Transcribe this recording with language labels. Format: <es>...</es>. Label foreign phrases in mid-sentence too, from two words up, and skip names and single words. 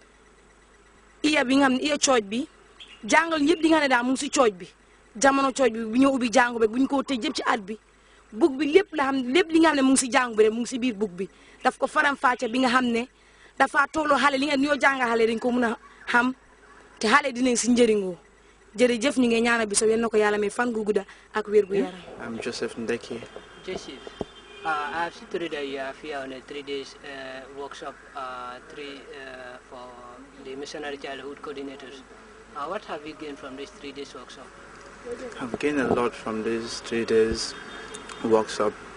<wo>iya bi nga xam ne iya cooj bi jàngal ñëpp di nga xam ne daal mu ngi si cooj bi jamono cooj bi bu ñëw ubbi jàngu bi bu ñu ko tëj yëpp ci at bi bug bi lépp la xam lépp li nga xam ne mu ngi si jàngu bi rek mu ngi si biir bug bi daf ko faram fàcce bi nga xam ne dafa tolloo xale li nga ñoo jàngal xale dañ ko mun a xam te xale dinañ si njëriñoo jërëjëf ñu ngi ñaanal bi so yal na ko yàlla may fan gu gudda ak wér gu yaram.</wo> <en>I'm Joseph Ndeki. Joseph, I have seen today that you are here on a 3 days workshop for the missionary childhood coordinators. What have you gained from this 3 days workshop? I've gained a lot from this 3 days workshop.</en>